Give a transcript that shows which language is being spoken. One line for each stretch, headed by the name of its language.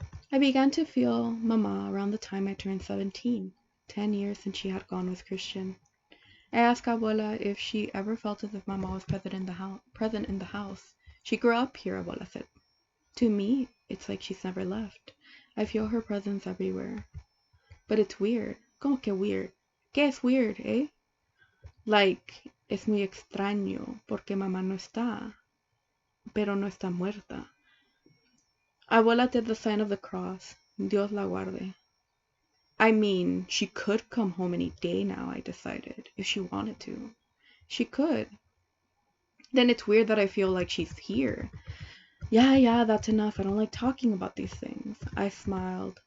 English: I began to feel Mama around the time I turned 17, 10 years since she had gone with Christian. I asked Abuela if she ever felt as if Mama was present in the house. She grew up here, Abuela said. To me, it's like she's never left. I feel her presence everywhere. But it's weird.
Spanish: ¿Cómo que weird? ¿Qué es weird, eh? Like, es muy extraño porque mamá no está, pero no está muerta.
English: Abuela did the sign of the cross.
Spanish: Dios la guarde.
English: I mean, she could come home any day now, I decided, if she wanted to. She could. Then it's weird that I feel like she's here. Yeah, that's enough. I don't like talking about these things. I smiled.